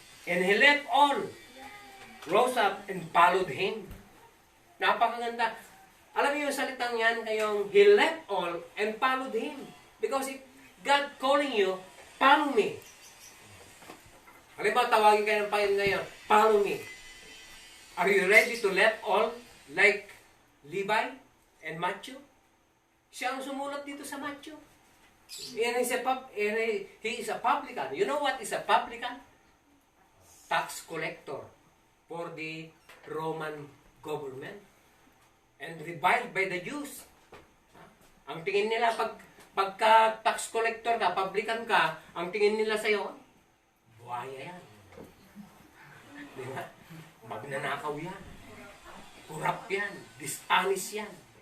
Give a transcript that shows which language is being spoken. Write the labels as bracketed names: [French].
[English] And he left all, rose up, and followed him. [Filipino] Napakaganda. Alam niyo yung salitang yan, kayong [English] he left all and followed him. Because if God calling you, follow me. [Filipino] Halimbawa, tawagin kayo ng Panginoon ngayon, [English] follow me. Are you ready to left all like Levi and Matthew? [Filipino] Siya ang sumulat dito sa Matthew. [English] And he is a publican. You know what is a publican? Tax collector for the Roman government. And reviled by the Jews. [Filipino] Ang tingin nila, pagka tax collector ka, publican ka, ang tingin nila sa'yo, buhaya yan. Di ba? Magnanakaw yan. Corrupt yan. Dishonest yan.